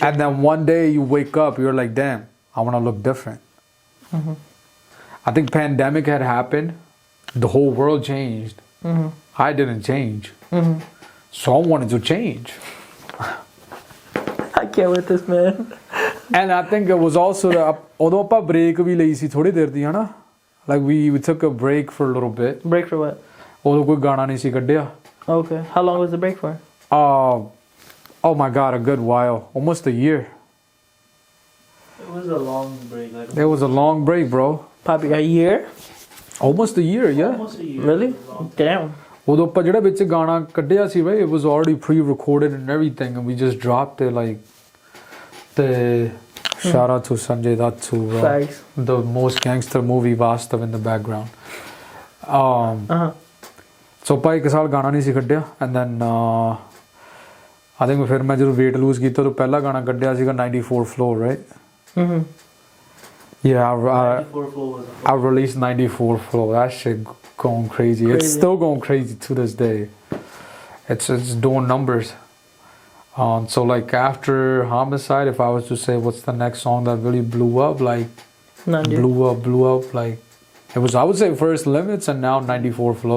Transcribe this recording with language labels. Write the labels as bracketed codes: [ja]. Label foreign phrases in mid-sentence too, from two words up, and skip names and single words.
[en] And then one day you wake up, you're like, damn, I want to look different. I think pandemic had happened. The whole world changed. I didn't change. So I wanted to change. I can't with this, man. And I think it was also the although [pa] ਆਪਾਂ break ਵੀ ਲਈ ਸੀ ਥੋੜੀ ਦੇਰ ਦੀ ਹਨਾ, [en] like we took a break for a little bit. Break for what? [pa] ਉਦੋਂ ਕੋਈ ਗਾਣਾ ਨਹੀਂ ਸੀ ਕੱਢਿਆ. [en] Okay. How long was the break for? Oh my god, a good while, almost a year. It was a long break. Like It was a long break, bro. Probably a year. Almost a year, yeah. almost a year. Really? It was a long Damn. [pa] ਉਦੋਂ ਆਪਾਂ ਜਿਹੜਾ ਵਿੱਚ ਗਾਣਾ ਕੱਢਿਆ ਸੀ, [en] right, it was already pre-recorded and everything, and we just dropped it like the shout out to Sanjay Datsu, Facts. the most gangster movie Vastav in the background. [pa] So ਆਪਾਂ ਇੱਕ ਸਾਲ ਗਾਣਾ ਨਹੀਂ ਸੀ ਕੱਢਿਆ, [en] and then I think [pa] ਫਿਰ ਮੈਂ ਜਦੋਂ [en] weight lose [pa] ਕੀਤਾ ਤਾਂ ਪਹਿਲਾ ਗਾਣਾ ਕੱਢਿਆ ਸੀਗਾ [en] 94 flow, right? Yeah, 94 flow was I released 94 flow. That shit going crazy. It's still going crazy to this day. It's doing numbers. So like after Homicide, if I was to say what's the next song that really blew up, like blew up, like it was, I would say first Limits and now 94 flow.